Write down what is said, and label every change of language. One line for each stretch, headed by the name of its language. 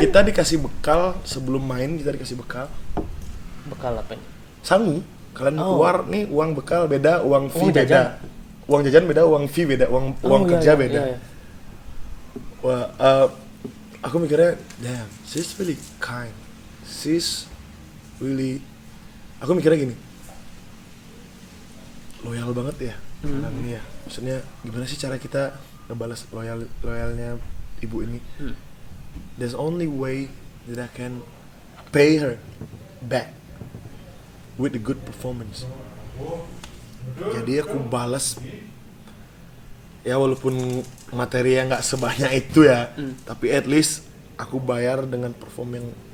Indonesian: Kita dikasih bekal sebelum main, kita dikasih bekal. Bekal apa nih? Sangu. Kalian keluar nih uang bekal beda, uang fee Uang beda. jajan? Uang jajan beda, uang fee beda, uang kerja beda. Iya. Wah, aku mikirnya,
English: damn, she's really kind. She's really,
Indonesian: aku mikirnya gini, loyal banget ya orang ini ya. Maksudnya gimana sih cara kita ngebalas loyalnya ibu ini?
English: There's only way that I can pay her back with a good performance.
Indonesian: Jadi aku balas, ya walaupun materinya nggak sebanyak itu ya, tapi
English: at least
Indonesian: aku bayar dengan perform yang